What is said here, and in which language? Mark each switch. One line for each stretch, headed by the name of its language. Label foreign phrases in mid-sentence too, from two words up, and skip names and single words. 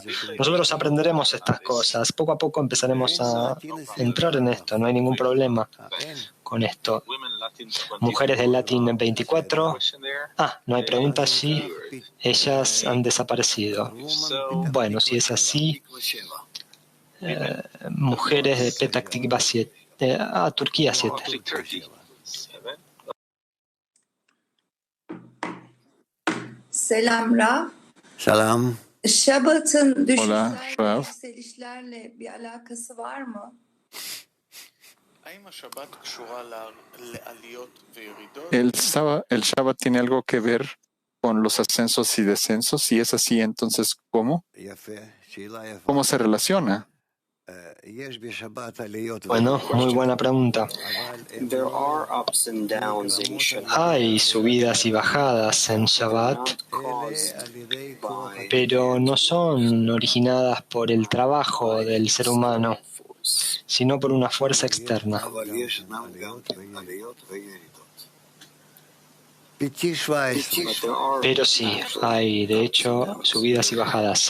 Spanish: Nosotros aprenderemos estas cosas. Poco a poco empezaremos a entrar en esto, no hay ningún problema con esto. Mujeres del Latín 24. No hay preguntas, sí. Ellas han desaparecido. Bueno, si es así, mujeres de Petak Tikva 7. Turquía 7.
Turkish: Selam Raf. Salam. Şabat'ın
Spanish: Hola,
Turkish: düşüşlerle, Rav. yükselişlerle bir alakası var mı?
Spanish: El Shabbat tiene algo que ver con los ascensos y descensos. Si es así, entonces, ¿cómo? ¿Cómo se relaciona? Bueno, muy buena pregunta.
English: There are ups and downs in Shabbat.
Spanish: Hay subidas y bajadas en Shabbat, pero no son originadas por el trabajo del ser humano, sino por una fuerza externa. Pero sí, hay de hecho subidas y bajadas.